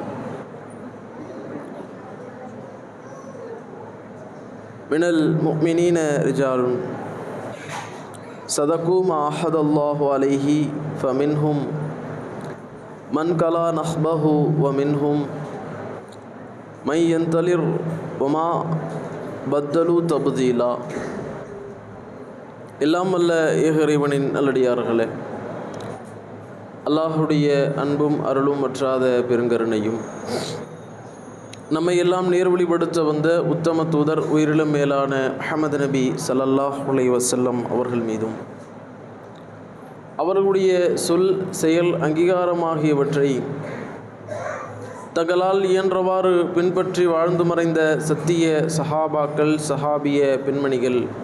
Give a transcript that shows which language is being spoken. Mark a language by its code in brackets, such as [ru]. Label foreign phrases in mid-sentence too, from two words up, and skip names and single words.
[ar] من المؤمنين رجال صدقوا ما عاهد الله عليه فمنهم من كلا نحبه ومنهم من ينتظر وما بدلوا تبديلا. [ta] எல்லாம் வல்ல ஏக இறைவனின் நல்லடியார்களே, அல்லாஹுடைய அன்பும் அருளும் வற்றாத பெருங்கருணையும் நம்மை எல்லாம் நேர்வழிப்படுத்த வந்த உத்தம தூதர் உயிரிலும் மேலான அஹமது நபி [ar] صلى الله عليه وسلم [ta] அவர்கள் மீதும் அவர்களுடைய சொல் செயல் அங்கீகாரமாகியவற்றை தங்களால் இயன்றவாறு பின்பற்றி வாழ்ந்து மறைந்த சத்திய சஹாபாக்கள் சஹாபிய பெண்மணிகள்